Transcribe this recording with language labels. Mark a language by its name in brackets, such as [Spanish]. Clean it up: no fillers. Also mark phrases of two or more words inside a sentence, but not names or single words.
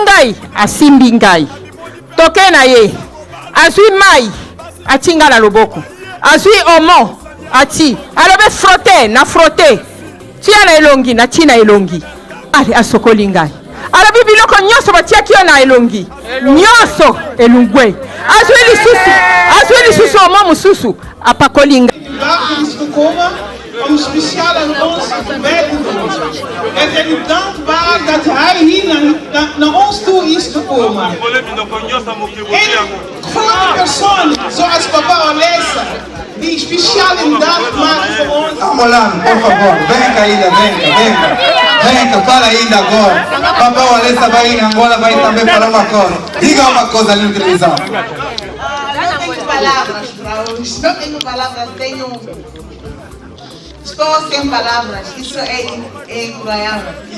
[Lingala] ngai asimbi ngai toke na ye azui mai atinga na loboko azui omo ati alobe frotte tia na elongi na tina elongi ali asokoli ngai alobi biloko nyoso batia kio na elongi nyoso elungwe azui lisusu omo mususu apakoli ngai. [Dutch] Vandaag is gekomen om speciaal aan ons te werken te doen. En ben ik dankbaar dat hij hier naar ons toe is gekomen. Een grote persoon zoals papa Olesa, die speciaal een dag maakt voor ons. [Portuguese] Amolan, por favor, venga ainda, venga, fala ainda agora. Papa Olesa vai em Angola, vai também falar uma coisa. Diga uma coisa ali no televisão. Não tenho palavras, estou sem palavras, isso é incroyável.